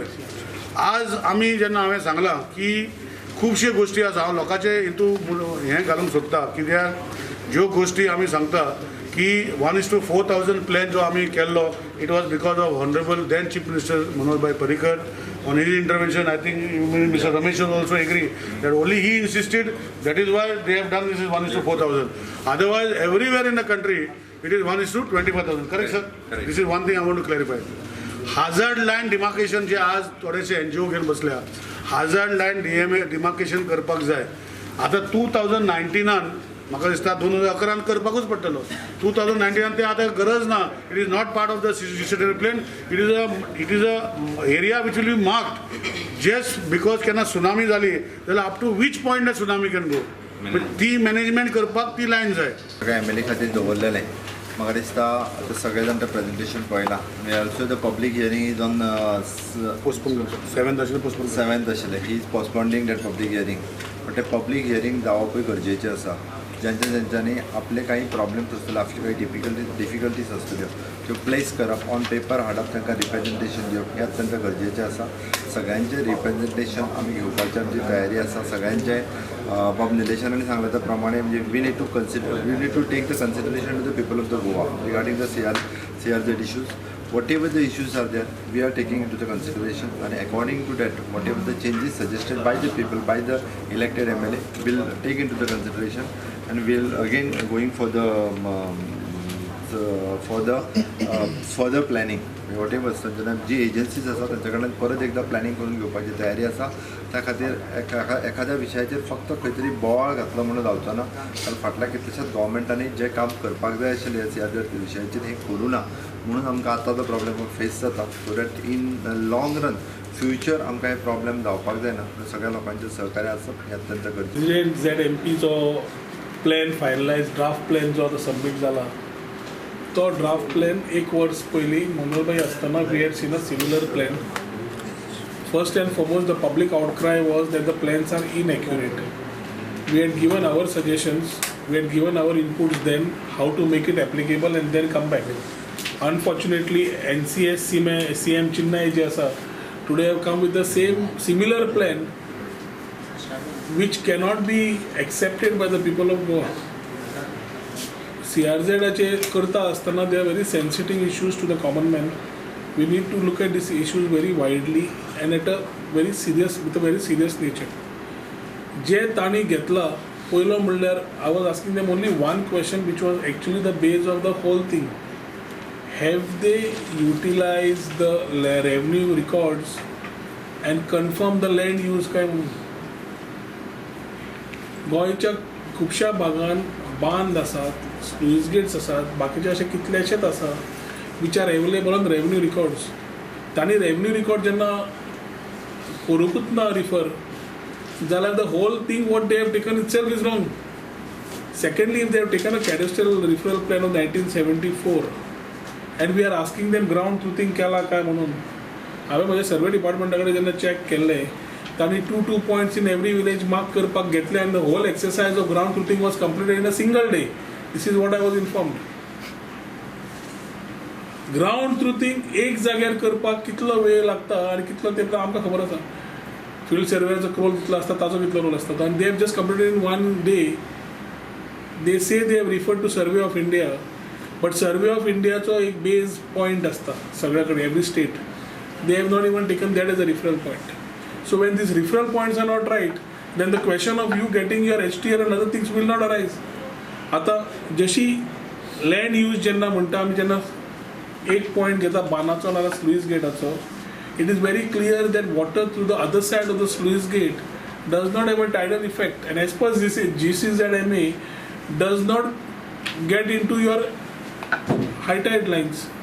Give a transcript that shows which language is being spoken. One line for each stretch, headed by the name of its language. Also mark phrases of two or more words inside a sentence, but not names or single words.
Konkani: आज आमी जेन्ना हांवें सांगलां की खुबशे गोश्टी आसा हांव लोकांचे हितू हें घालूंक सोदता कित्याक ज्यो गोश्टी आमी सांगता की 1:4,000 प्लॅन जो आमी केल्लो
English: it was because of honourable then chief minister मनोहर भाई पर्रीकर on his intervention. I think Mr. Ramesh will also agree that only he insisted. That is why they have done this is 1:4,000. Otherwise, everywhere in the country, it is 1:25,000. Correct, sir? Correct. This is one thing I want to clarify. Hazard line demarcation
Konkani: जे आज थोडेसे NGO घेऊन बसल्या,
English: hazard line demarcation
Konkani: करपाक जाय. आता 2019 म्हाका दिसता 2011 करपाकूच पडटलो. 2019 ते आता गरज ना.
English: It is not part of the CCTV plan. It is a area which will be marked just because
Konkani: केन्ना tsunami जाली जाल्यार
English: up to which point the tsunami can go.
Konkani: ती मॅनेजमेंट करपाक ती लायन जाय. सगळ्या MLA खातीर दवरलेलें. म्हाका दिसता आतां सगळे जाण तें प्रेजेंटेशन पळयलां.
English: also the public hearing is on
Konkani: पोस्टपोन 7th आशिल्लें पोस्टपोन 7th आशिल्लें.
English: he is postponing that public hearing. but
Konkani: तें पब्लीक हियरींग जावपूय गरजेचें आसा. ज्यांच्यांनी आपले काही प्रॉब्लेम्स आसतले, आपले काही डिफिकल्टीज आसतल्यो त्यो प्लेस करप,
English: on paper
Konkani: हाडप, तांकां रिप्रेजेंटेशन दिवप हें अत्यंत गरजेचें आसा. सगळ्यांचें रिप्रेजेंटेशन आमी घेवपाची आमची तयारी आसा. सगळ्यांचें बाब निलेशनांनी सांगल्या त्या प्रमाणे म्हणजे
English: we need to take the consideration to the people of the Goa regarding the CRZ issues. Whatever the issues are there, we are taking into the consideration, and according to that, whatever the changes suggested by the people, by the elected MLA, will take into the consideration, and we'll again going for the further planning.
Konkani: Whatever जी एजन्सीज आसा त्यांच्या कडल्यान परत एकदा प्लॅनिंग करून घेवपाची तयारी आसा. त्या खातीर एखाद्या विशयाचेर फक्त खंय तरी बोवाळ घातलो म्हणून जावचो ना. कारण फाटल्या कितल्याशाच गव्हर्मेंटांनी जे काम करपाक जाय आशिल्लें CRZ विशयाचेर हें करूं ना म्हणून आमकां आतां तो प्रॉब्लेम फेस जाता.
English: so that in long run future
Konkani: आमकां हे प्रॉब्लेम जावपाक जायना. सगळ्या लोकांचें सहकार्य आसप हें अत्यंत गरजेचें. ZMPचो प्लॅन
English: finalise draft plan
Konkani: जो आतां सबमीट जाला तो
English: draft plan
Konkani: एक वर्स पयलीं मनोहरभाई आसतना
English: we had seen a similar plan. First and foremost, the public outcry was that the plans are inaccurate. We had given our suggestions, we had given our inputs then, how to make it applicable and then come back. Unfortunately, NCS CM Chennai ji asa today have come with the similar plan which cannot be accepted by the people of Goa. CRZ
Konkani: चे करता असताना
English: they are very sensitive issues to the common man. We need to look at these issues very widely and at a very serious, with a very serious nature.
Konkani: जे ताणी घेतला पयलो म्हणल्यार
English: I was asking them only one question which was actually the base of the whole thing. Have they utilized the revenue records and confirmed the land use
Konkani: काय म्हणून? गोंयच्या खुबशा भागांत बांद आसात,
English: sluice gates
Konkani: आसात, बाकीचे अशे कितलेशेच आसा
English: which are available on revenue records.
Konkani: तांणी revenue record जेन्ना करूंकूच ना रिफर जाल्यार
English: the whole thing what they have taken itself is wrong. Secondly, if they have taken a cadastral referral plan of 1974 and we are asking them ground truthing
Konkani: केला काय म्हणून, हांवें म्हज्या सर्वे डिपार्टमेंटा कडेन जेन्ना चॅक केल्लें तांणी
English: 2 points in every village mark
Konkani: करपाक घेतले
English: and the whole exercise of ground truthing was completed in a single day. This is what I was informed. ground truthing
Konkani: एक जाग्यार करपाक कितलो वेळ लागता आनी कितलो तें आमकां खबर आसा. फिल्ड सर्वेचो रोल कितलो आसता ताचो कितलो रोल आसता आनी
English: they have just completed in one day. they say they have referred to survey of India but
Konkani: सर्वे ऑफ इंडियाचो एक बेज पॉयंट आसता सगळ्या कडेन
English: every state. they have not even taken that as a referral point. so when these referral points are not right then the question of you getting your HTR and other things will not arise.
Konkani: आतां जशी
English: land use
Konkani: जेन्ना म्हणटा आमी जेन्ना एक पॉइंट घेता बानाचो नाल्यार स्लूइस गेटाचो,
English: it is very clear that water through the other side of the sluice gate does not have a tidal effect, and as per this GCZMA does not get into your high tide lines.